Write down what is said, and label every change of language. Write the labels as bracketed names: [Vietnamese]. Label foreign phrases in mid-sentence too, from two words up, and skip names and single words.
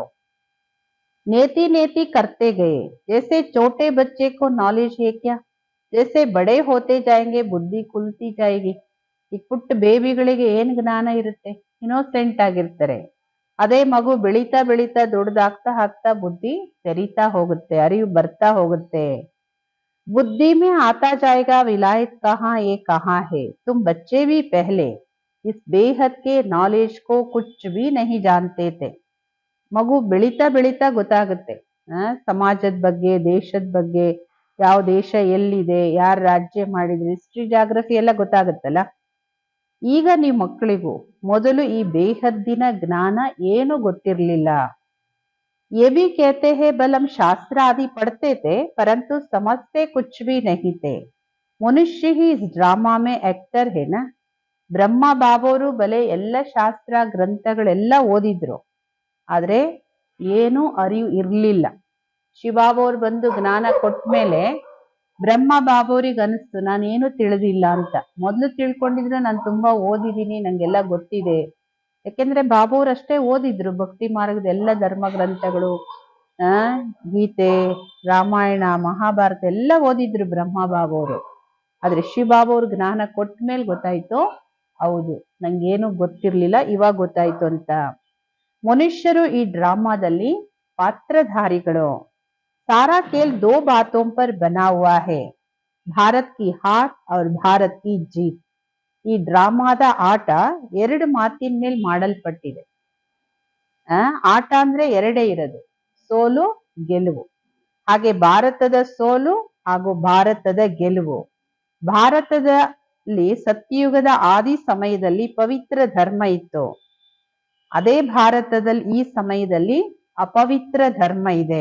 [Hindi] नेति नेति करते गए, जैसे छोटे बच्चे को नॉलेज है क्या, जैसे बड़े होते जाएंगे बुद्धि खुलती जाएगी. [Kannada] ಈ ಪುಟ್ಟ ಬೇಬಿಗಳಿಗೆ ಏನ್ ಜ್ಞಾನ ಇರುತ್ತೆ, ಇನೋಸೆಂಟ್ ಆಗಿರ್ತಾರೆ. ಅದೇ ಮಗು ಬೆಳೀತಾ ಬೆಳೀತಾ ದೊಡ್ಡದಾಗ್ತಾ ಆಗ್ತಾ ಬುದ್ಧಿ ತೆರೀತಾ ಹೋಗುತ್ತೆ, ಅರಿವು ಬರ್ತಾ ಹೋಗುತ್ತೆ. [Hindi] बुद्धि में आता जाएगा विलायत कहाँ ये कहाँ है, तुम बच्चे भी पहले इस बेहद के नॉलेज को कुछ भी नहीं जानते थे. [Kannada] ಮಗು ಬೆಳೀತಾ ಬೆಳೀತಾ ಗೊತ್ತಾಗುತ್ತೆ ಸಮಾಜದ ಬಗ್ಗೆ, ದೇಶದ ಬಗ್ಗೆ, ಯಾವ ದೇಶ ಎಲ್ಲಿದೆ, ಯಾರು ರಾಜ್ಯ ಮಾಡಿದ್ರೆ, [English] history geography [Kannada] ಎಲ್ಲ ಗೊತ್ತಾಗುತ್ತಲ್ಲ. ಈಗ ನೀವು ಮಕ್ಕಳಿಗೂ ಮೊದಲು ಈ ಬೇಹದ್ದಿನ ಜ್ಞಾನ ಏನು ಗೊತ್ತಿರ್ಲಿಲ್ಲ. [Hindi] ये भी कहते हैं बल हम शास्त्र आदि पढ़ते थे परंतु समझते कुछ भी नहीं थे। मनुष्य ही इस ड्रामा में एक्टर है ना। [Kannada] ಬ್ರಹ್ಮ ಬಾಬೋರು ಬಲೆ ಎಲ್ಲ ಶಾಸ್ತ್ರ ಗ್ರಂಥಗಳೆಲ್ಲ ಓದಿದ್ರು, ಆದ್ರೆ ಏನು ಅರಿವು ಇರ್ಲಿಲ್ಲ. ಶಿವಬಾಬೋರು ಬಂದು ಜ್ಞಾನ ಕೊಟ್ಮೇಲೆ ಬ್ರಹ್ಮ ಬಾಬೋರಿಗೆ ಅನಿಸ್ತು ನಾನೇನು ತಿಳಿದಿಲ್ಲ ಅಂತ. ಮೊದಲು ತಿಳ್ಕೊಂಡಿದ್ರೆ ನಾನು ತುಂಬಾ ಓದಿದ್ದೀನಿ, ನಂಗೆಲ್ಲ ಗೊತ್ತಿದೆ. ಯಾಕೆಂದ್ರೆ ಬಾಬೋರು ಅಷ್ಟೇ ಓದಿದ್ರು, ಭಕ್ತಿ ಮಾರ್ಗದ ಎಲ್ಲ ಧರ್ಮ ಗ್ರಂಥಗಳು, ಗೀತೆ, ರಾಮಾಯಣ, ಮಹಾಭಾರತ ಎಲ್ಲ ಓದಿದ್ರು ಬ್ರಹ್ಮ ಬಾಬೋರು. ಆದ್ರೆ ಶಿವಬಾಬೋರು ಜ್ಞಾನ ಕೊಟ್ಟ ಮೇಲೆ ಗೊತ್ತಾಯ್ತು, ಹೌದು ನಂಗೇನು ಗೊತ್ತಿರ್ಲಿಲ್ಲ, ಇವಾಗ ಗೊತ್ತಾಯ್ತು ಅಂತ. ಮನುಷ್ಯರು ಈ ಡ್ರಾಮಾದಲ್ಲಿ ಪಾತ್ರಧಾರಿಗಳು. [Hindi] सारा खेल दो बातों पर बना हुआ है, भारत की हार और भारत की जीत. [Kannada] ಈ ಡ್ರಾಮಾದ ಆಟ ಎರಡು ಮಾತಿನ ಮೇಲೆ ಮಾಡಲ್ಪಟ್ಟಿದೆ. ಆಟ ಅಂದ್ರೆ ಎರಡೇ ಇರೋದು, ಸೋಲು ಗೆಲುವು. ಹಾಗೆ ಭಾರತದ ಸೋಲು ಹಾಗೂ ಭಾರತದ ಗೆಲುವು. ಭಾರತದಲ್ಲಿ ಸತ್ಯಯುಗದ ಆದಿ ಸಮಯದಲ್ಲಿ ಪವಿತ್ರ ಧರ್ಮ ಇತ್ತು, ಅದೇ ಭಾರತದಲ್ಲಿ ಈ ಸಮಯದಲ್ಲಿ ಅಪವಿತ್ರ ಧರ್ಮ ಇದೆ.